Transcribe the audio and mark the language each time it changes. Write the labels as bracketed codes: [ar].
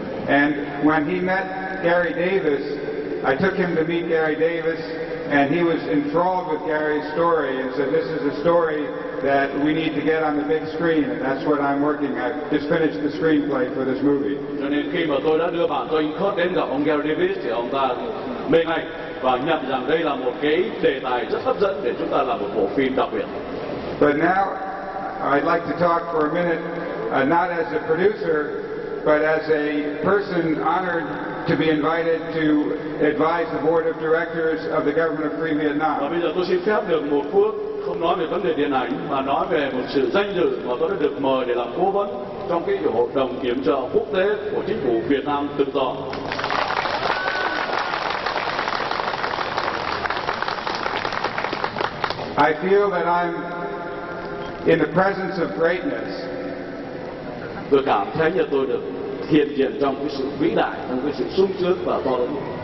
[en] And when he met Gary Davis, I took him to meet Gary Davis, and he was enthralled with Gary's story and said, "This is a story that we need to get on the big screen," and that's what I'm working at. Just finished the screenplay for this movie. [vi] Cho nên khi mà tôi đã đưa bạn tôi anh Kurt đến gặp ông Gary Davis thì ông ta mê ngay và nhận rằng đây là một cái đề tài rất hấp dẫn để chúng ta làm một bộ phim đặc biệt. [en] But now I'd like to talk for a minute, not as a producer, but as a person honored to be invited to advise the board of directors of the government of Free [vi] Và [en] Vietnam. [vi] bây giờ tôi xin phép được một phút không nói về vấn đề điện ảnh mà nói về một sự danh dự mà tôi đã được mời để làm cố vấn trong cái hội đồng kiểm trợ quốc tế của chính phủ Việt Nam tự do. [en] I feel that I'm in the presence of greatness. [vi] Tôi cảm thấy như tôi được hiện diện trong cái sự vĩ đại, trong cái sự sung sướng và to lớn.